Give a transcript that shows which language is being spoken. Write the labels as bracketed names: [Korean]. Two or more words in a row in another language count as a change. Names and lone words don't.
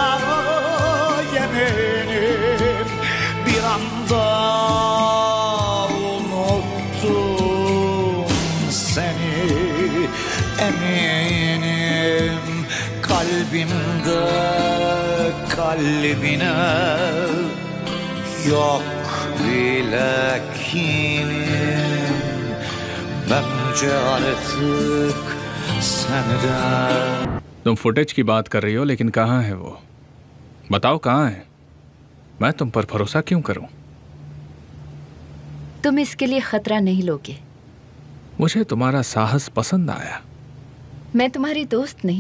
[Turkish] yeminim bir anda unuttum seni eminim. Kalbimde kalbine yok bile kinim. Bence artık [Hindi] तुम फुटेज की बात कर रही हो, लेकिन कहाँ है वो? बताओ कहाँ है? मैं तुम पर भरोसा क्यों करूं? तुम इसके लिए खतरा नहीं लोगे। मुझे तुम्हारा साहस पसंद आया। मैं तुम्हारी दोस्त नहीं।